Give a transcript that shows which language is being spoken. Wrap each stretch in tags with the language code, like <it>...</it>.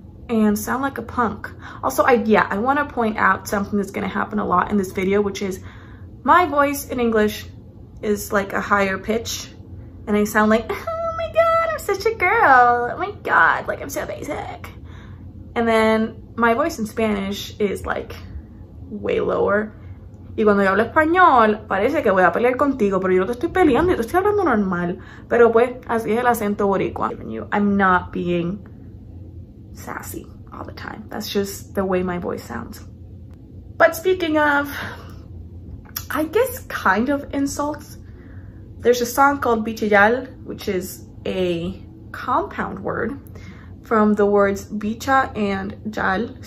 <en>and sound like a punk. Also, I want to point out something that's going to happen a lot in this video, which is my voice in English is like a higher pitch, and I sound like, oh my god, I'm such a girl, oh my god, like I'm so basic. And then my voice in Spanish is like way lower.</en> <es>Y cuando yo hablo español, parece que voy a pelear contigo, pero yo no te estoy peleando, yo te estoy hablando normal. Pero pues, así es el acento boricua.</es> <en>I'm not being sassy all the time. That's just the way my voice sounds. But speaking of, I guess kind of insults, there's a song called bichillar, which is a compound word from the words bicha and yal.</en>